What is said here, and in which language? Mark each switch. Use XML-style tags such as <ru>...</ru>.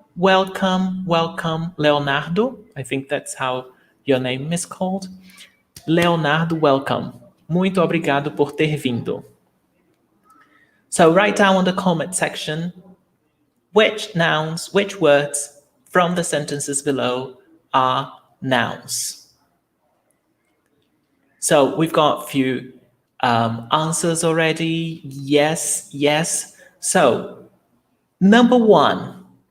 <en>Welcome, Leonardo. I think that's how your name is called. Leonardo, welcome.</en> <pt>Muito obrigado por ter vindo.</pt> <en>So write down on the comment section which nouns, which words from the sentences below are nouns. So we've got a few answers already. Yes. So number 1,</en>